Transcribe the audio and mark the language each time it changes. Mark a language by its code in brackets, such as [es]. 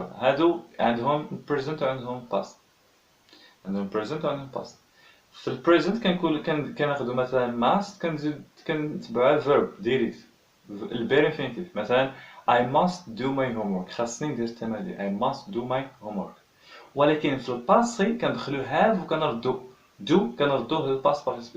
[ar] هادو عندهم present وعندهم past. عندهم present وعندهم past. في البريزنت كناخدو مثلا must كنتبعها verb direct البير infinitive. [en] مثلا I must do my homework. [ar] خاصني ندير التمارين. [en] I must do my homework. [ar] ولكن في الباسي كندخلو have وكنردو do كنردوه للباست participle.